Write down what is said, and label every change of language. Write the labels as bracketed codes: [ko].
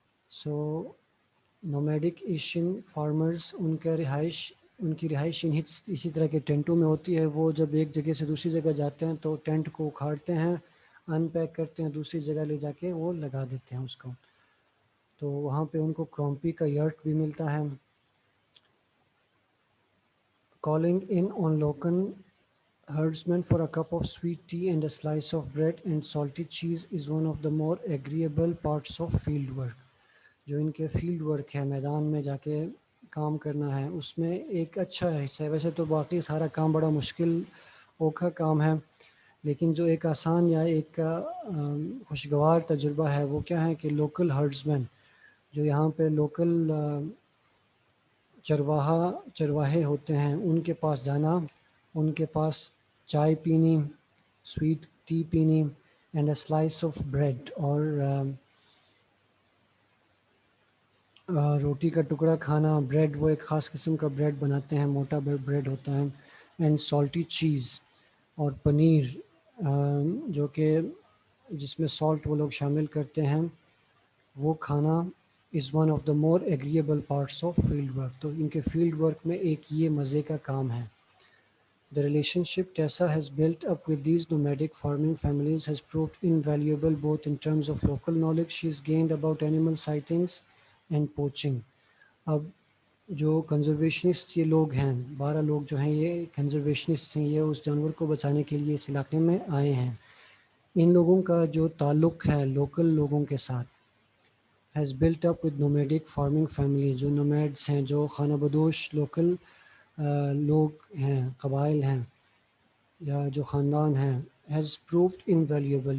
[ur] سو nomadic Asian farmers ان کی رہائش اسی طرح کے ٹینٹوں میں ہوتی ہے. وہ جب ایک جگہ سے دوسری جگہ جاتے ہیں تو ٹینٹ کو اکھاڑتے ہیں، ان پیک کرتے ہیں، دوسری جگہ لے جا کے وہ لگا دیتے ہیں اس کو. تو وہاں پہ ان کو کرومپی کا یرٹ بھی ملتا ہے. [en] Calling in on local herdsmen for a cup of sweet tea and a slice of bread and salty cheese is one of the more agreeable parts of field work. [ur] جو ان کے فیلڈ ورک ہے، میدان میں جا کے کام کرنا ہے، اس میں ایک اچھا حصہ ہے. ویسے تو باقی سارا کام بڑا مشکل اوکھا کام ہے، لیکن جو ایک آسان یا ایک خوشگوار تجربہ ہے وہ کیا ہے کہ لوکل ہرڈزمین، جو یہاں پہ لوکل چرواہے ہوتے ہیں، ان کے پاس جانا، ان کے پاس چائے پینی، [en] sweet tea [ur] پینی، [en] and a slice of bread, [ur] اور روٹی کا ٹکڑا کھانا. بریڈ، وہ ایک خاص قسم کا بریڈ بناتے ہیں، موٹا بریڈ ہوتا ہے. [en] and salty cheese, [ur] اور پنیر جو کہ جس میں سالٹ وہ لوگ شامل کرتے ہیں، وہ کھانا [en] Is one of the more agreeable parts of field work. [ur] تو ان کے فیلڈ ورک میں ایک یہ مزے کا کام ہے. [en] The relationship Tessa has built up with these nomadic farming families has proved invaluable both in terms of local knowledge she's gained about animal sightings and poaching. [ur] اب جو کنزرویشنسٹ یہ لوگ ہیں، 12 لوگ جو ہیں یہ کنزرویشنسٹ ہیں، یہ اس جانور کو بچانے کے لیے اس علاقے میں آئے ہیں. ان لوگوں کا جو تعلق ہے لوکل لوگوں کے ساتھ [en] has built up with nomadic farming family، [ur] جو نومیڈس ہیں، جو خانہ بدوش لوکل لوگ ہیں، قبائل ہیں یا جو خاندان ہیں، [en] has proved invaluable.